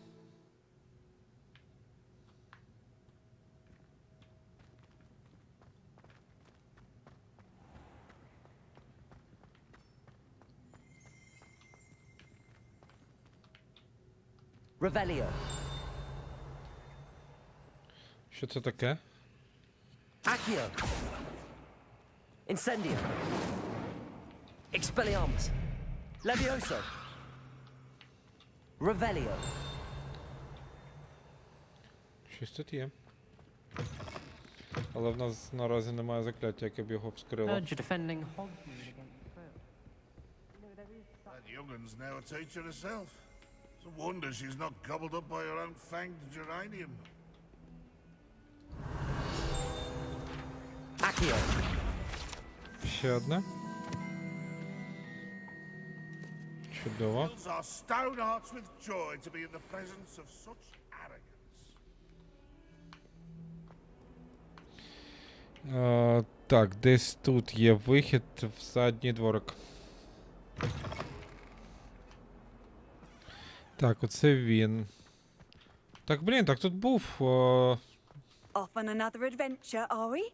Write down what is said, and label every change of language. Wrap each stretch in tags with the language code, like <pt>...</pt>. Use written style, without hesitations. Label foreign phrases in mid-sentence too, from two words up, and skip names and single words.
<en>Revelio.</en> <uk>Що це таке?</uk> <en>Accio. Incendio. Expelliarmus. Levioso. Revelio.</en> <uk>Щось тут є. Але в нас наразі немає закляття, яке б його вскрило.</uk> <en>defending That youngun's now a teacher herself. It's a wonder she's not gobbled up by her own fanged geranium. Accio.</en> <uk>Ще одне. Чудово.</uk> <en>Fills our stone hearts with joy to be in the presence of such arrogance.</en> <uk>Так, десь тут є вихід в задній дворик. Так, оце він. Так, блін, так тут був.</uk> <en>Off on another adventure, are we?</en>